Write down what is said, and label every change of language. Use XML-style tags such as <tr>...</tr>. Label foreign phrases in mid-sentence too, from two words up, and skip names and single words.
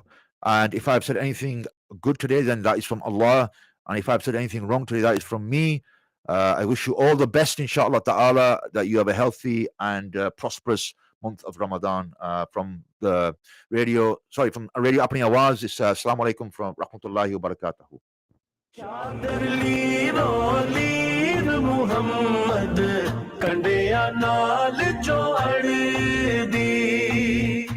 <en>And if I've said anything good today, then that is from Allah. And if I've said anything wrong today, that is from me. I wish you all the best,</en> <ar>إن شاء الله تعالى,</ar> <en>that you have a healthy and prosperous month of Ramadan. From the radio, from Radio Apni Awaz, it's</en> <ar>السلام عليكم</ar> <en>from</en> <ar>رحمة الله وبركاته.</ar> <pa>ਚਾਦਰ ਲੀਰੋ ਲੀਰ ਮੁਹੰਮਦ ਕੰਡਿਆ ਨਾਲ ਜੋੜ ਦੀ</pa>